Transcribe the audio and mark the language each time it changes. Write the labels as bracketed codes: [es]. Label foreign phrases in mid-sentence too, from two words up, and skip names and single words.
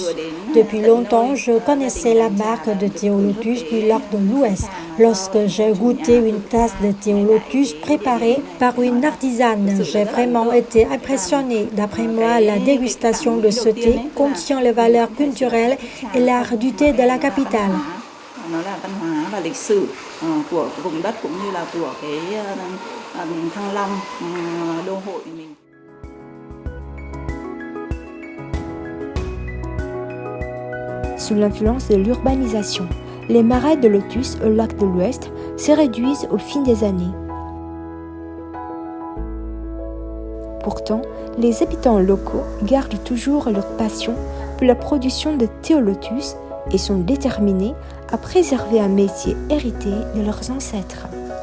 [fr] Depuis longtemps, je connaissais la marque de thé au lotus du lac de l'Ouest. Lorsque j'ai goûté une tasse de thé au lotus préparée par une artisane, j'ai vraiment été impressionnée. D'après moi, la dégustation de ce thé contient les valeurs culturelles et l'art du thé de la capitale. [vi] Nó là văn hóa và lịch sử của vùng đất cũng như là của cái Thăng Long đô hội mình. [fr] Sous l'influence de l'urbanisation, les marais de lotus au lac de l'Ouest se réduisent au fil des années. Pourtant, les habitants locaux gardent toujours leur passion pour la production de thé au lotus et sont déterminés à préserver un métier hérité de leurs ancêtres.